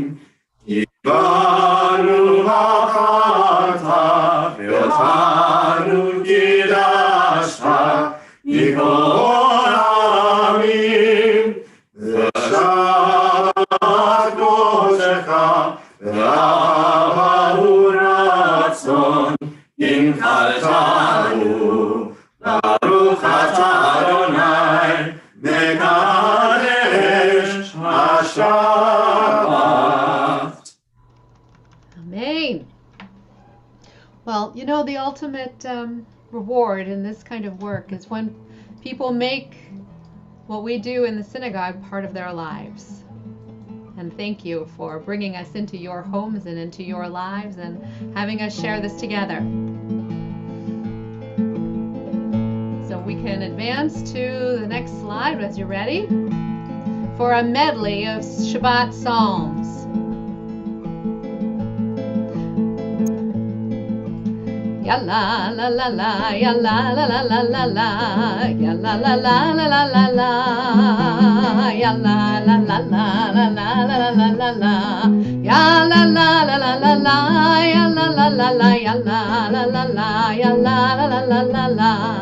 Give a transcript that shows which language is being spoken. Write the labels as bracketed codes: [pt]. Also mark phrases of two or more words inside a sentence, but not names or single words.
[he] קיבלנו בחרת ואותנו קידשת מכל העמים, ושבת קודשך ואהבה ורצון הנחלתנו. ברוך אתה אדוני מקדש השבת. [en] Amen. Well, you know, the ultimate reward in this kind of work is when people make what we do in the synagogue part of their lives. And thank you for bringing us into your homes and into your lives and having us share this together. So we can advance to the next slide as you're ready for a medley of Shabbat psalms. Ya la la la la, ya la la la la la la, ya la la la la la la la, ya la la la la la la la la la la. Ya la la la la la la, ya la la la la, ya la la la la, ya la la la la la la.